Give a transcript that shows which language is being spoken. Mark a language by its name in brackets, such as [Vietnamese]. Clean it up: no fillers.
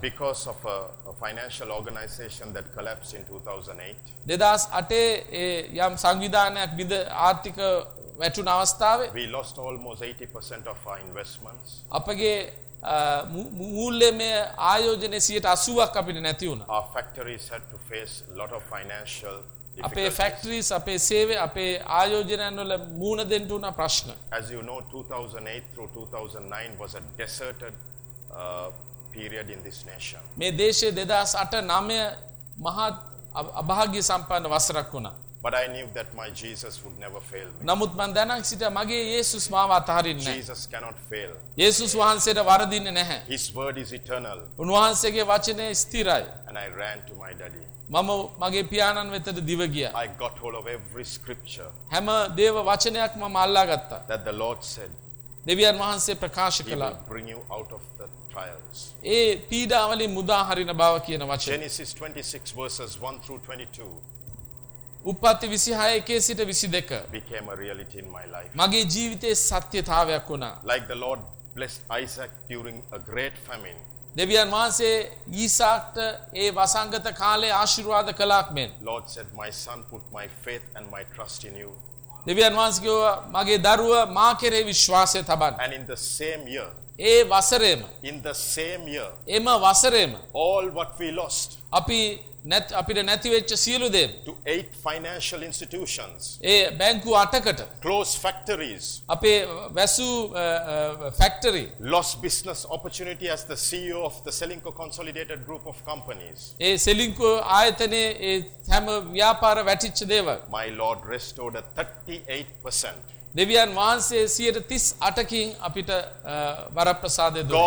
[English] Because of a financial organization that collapsed in 2008. [Sinhala] 2008 ඒ යම් සංවිධානයක් බිඳ ආර්ථික වැටුණු අවස්ථාවේ. [English] We lost almost 80% of our investments. [Sinhala] අපගේ මූල්‍යමය ආයෝජනයේ 80% අපිට නැති වුණා. [English] Our factories had to face a lot of financial [Sinhala] අපේ ෆැක්ටරිස් අපේ සේවය අපේ ආයෝජනවල මූණ දෙන්න උනා ප්‍රශ්න. [English] As you know 2008 through 2009 was a deserted period in this nation. [Sinhala] මේ දේශයේ 2008 9 මහත් අභාග්‍ය සම්පන්න වසරක් වුණා. [English] But I knew that my Jesus would never fail me. [Sinhala] නමුත් මම දැනන් සිටියා මගේ යේසුස් මාව අතහරින්නේ නැහැ. [English] Jesus cannot fail. [Sinhala] යේසුස් වහන්සේට වරදින්නේ නැහැ. [English] His word is eternal. [Sinhala] උන්වහන්සේගේ වචනේ ස්ථිරයි. [English] And I ran to my daddy. [Sinhala] මම මගේ පියාණන් වෙතට දිව ගියා. [English] I got hold of every scripture. [Sinhala] හැම දේව වචනයක් මම අල්ලා ගත්තා. [English] That the Lord said. [Sinhala] දෙවියන් වහන්සේ ප්‍රකාශ කළා. [English] He will bring you out of the trials. [Sinhala] ඒ පීඩාවලින් මුදා හරින බව කියන වචන. [English] Genesis 26 verses 1 through 22. [Sinhala] උපපති 26 1 සිට 22 [English] became a reality in my life. [Sinhala] මගේ ජීවිතයේ සත්‍යතාවයක් වුණා. [English] Like the Lord blessed Isaac during a great famine. [Sinhala] දෙවියන් වහන්සේ ඊසාක්ට ඒ වසංගත කාලේ ආශිර්වාද කළාක් මෙන්. [English] Lord said my son put my faith and my trust in you. [Sinhala] දෙවියන් වහන්සේ කිව්වා මගේ දරුවා මා කෙරෙහි විශ්වාසය තබන්න. [English] And in the same year. [Sinhala] A වසරේම. [English] In the same year. [Sinhala] එම වසරේම. [English] All what we lost. [Sinhala] අපි net අපිට නැති වෙච්ච සියලු දේ [English] to 8 financial institutions [Sinhala] ඒ බැංකු 8කට [English] close factories [Sinhala] අපේ වැසු factory [English] lost business opportunity as the CEO of the Selinco consolidated group of companies [Sinhala] A Selinco ආයතනයේ ඒ හැම ව්‍යාපාර වැටිච්ච දේව [English] my lord restored a 38% [Sinhala] දෙවියන් වහන්සේ 138කින් අපිට වරප්‍රසාද දුන්නා